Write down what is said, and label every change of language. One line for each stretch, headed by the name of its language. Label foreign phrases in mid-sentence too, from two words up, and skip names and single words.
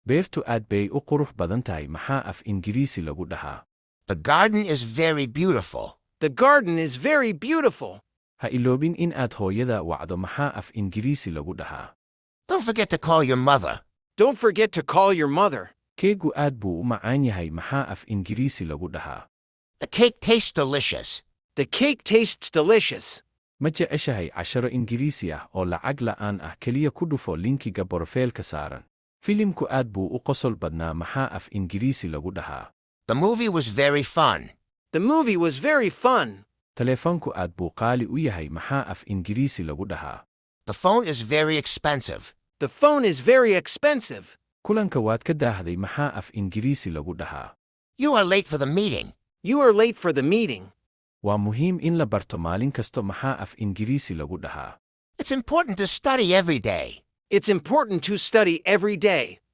Somali: Beertu aad bay u qurux badan tahay maxaa af Ingiriisi lagu dhahaa?
English: The garden is very beautiful. The garden is very beautiful.
Somali: Ha iloobin in aad hooyada wacdo maxaa af Ingiriisi lagu dhahaa?
English: Don't forget to call your mother. Don't forget to call your mother.
Somali: Keegu aad buu u macaan yahay maxaa af Ingiriisi lagu dhahaa?
English: The cake tastes delicious. The cake tastes delicious.
Somali: Ma jeceshahay casharo Ingiriisi ah oo lacag la'aan ah keliya ku dhufo linkiga borofiilka saaran. Filimku aad buu u qosol badnaa maxaa af Ingiriisi lagu dhahaa?
English: The movie was very fun. The movie was very fun.
Somali: Taleefanku aad buu qaali u yahay maxaa af Ingiriisi lagu dhahaa?
English: The phone is very expensive. The phone is very expensive.
Somali: Kulanka waad ka daahday maxaa af Ingiriisi lagu dhahaa?
English: You are late for the meeting. You are late for the meeting.
Somali: Waa muhiim in la barto maalin kasto maxaa af Ingiriisi lagu dhahaa?
English: It's important to study every day. It's important to study every day.